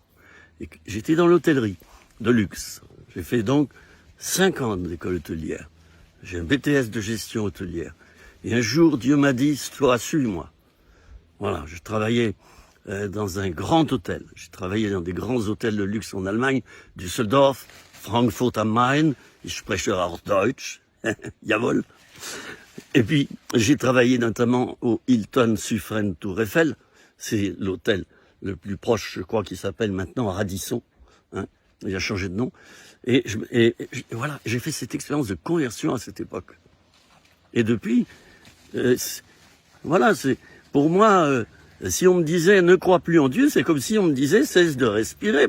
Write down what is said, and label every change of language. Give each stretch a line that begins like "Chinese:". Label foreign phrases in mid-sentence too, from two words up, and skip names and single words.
French: Et j'étais dans l'hôtellerie de luxe. J'ai fait donc 5 ans d'école hôtelière. J'ai un BTS de gestion hôtelière. Et un jour, Dieu m'a dit, toi, suis-moi. Voilà, je travaillais dans un grand hôtel. J'ai travaillé dans des grands hôtels de luxe en Allemagne,
German: Düsseldorf, Frankfurt am Main, ich spreche auch Deutsch, jawohl.
French: Et puis, j'ai travaillé notamment au Hilton Suffren Tour Eiffel. C'est l'hôtel le plus proche, je crois, qui s'appelle maintenant Radisson. Hein, il a changé de nom. Et voilà, j'ai fait cette expérience de conversion à cette époque. Et depuis, voilà, c'est pour moi, si on me disait ne crois plus en Dieu, c'est comme si on me disait cesse de respirer.